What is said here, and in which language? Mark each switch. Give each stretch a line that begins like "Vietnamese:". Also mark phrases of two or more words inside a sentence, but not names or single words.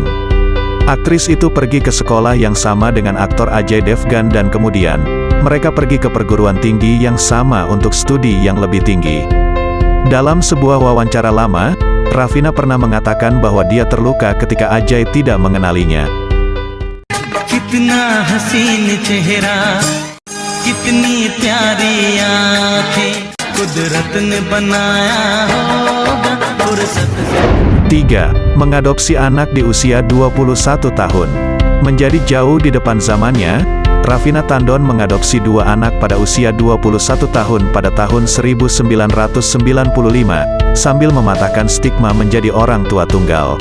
Indonesian: Aktris itu pergi ke sekolah yang sama dengan aktor Ajay Devgan dan kemudian, mereka pergi ke perguruan tinggi yang sama untuk studi yang lebih tinggi. Dalam sebuah wawancara lama, Raveena pernah mengatakan bahwa dia terluka ketika Ajay tidak mengenalinya.
Hindi: कितना हसीन चेहरा, कितनी प्यारी आँखें, कुदरत ने बनाया होगा फ़ुरसत से.
Indonesian: 3. Mengadopsi anak di usia 21 tahun. Menjadi jauh di depan zamannya, Raveena Tandon mengadopsi 2 anak pada usia 21 tahun pada tahun 1995, sambil mematahkan stigma menjadi orang tua tunggal.